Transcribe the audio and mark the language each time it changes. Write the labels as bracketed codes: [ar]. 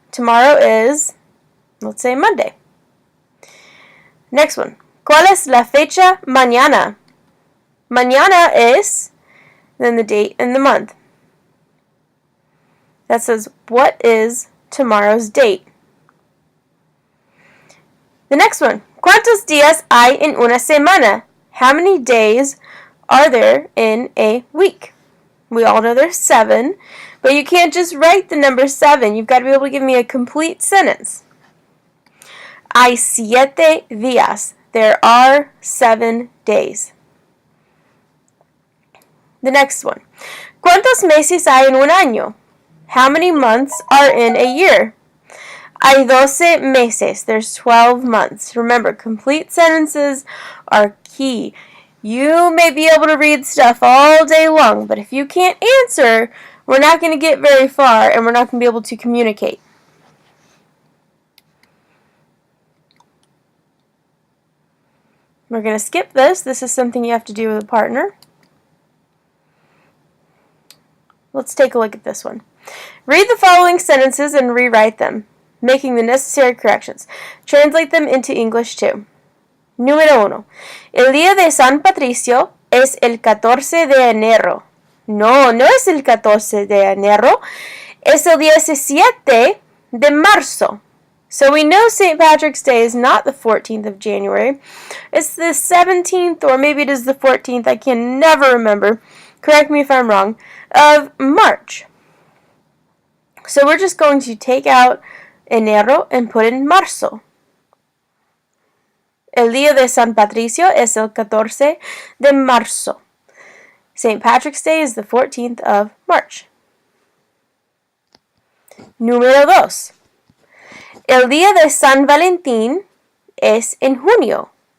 [en] Tomorrow is, let's say, Monday. Next one. [es] ¿Cuál es la fecha mañana? Mañana es, [en] then the date and the month. That says, what is tomorrow's date? The next one. [es] ¿Cuántos días hay en una semana? [en] How many days are there in a week? We all know there's 7, but you can't just write the number 7. You've got to be able to give me a complete sentence. [es] Hay 7 días. [en] There are 7 days. The next one. [es] ¿Cuántos meses hay en un año? [en] How many months are in a year? [es] Hay 12 meses. [en] There's 12 months. Remember, complete sentences are key. You may be able to read stuff all day long, but if you can't answer, we're not going to get very far and we're not going to be able to communicate. We're going to skip this. This is something you have to do with a partner. Let's take a look at this one. Read the following sentences and rewrite them, making the necessary corrections. Translate them into English too. [es] Número 1. El día de San Patricio es el 14 de enero. No, no es el 14 de enero. Es el 17 de marzo. [en] So we know St. Patrick's Day is not the 14th of January. It's the 17th, or maybe it is the 14th. I can never remember. Correct me if I'm wrong. Of March. So we're just going to take out enero and put in marzo. [es] El día de San Patricio es el 14 de marzo. [en] St. Patrick's Day is the 14th of March. [es] Número 2. El día de San Valentín es en junio.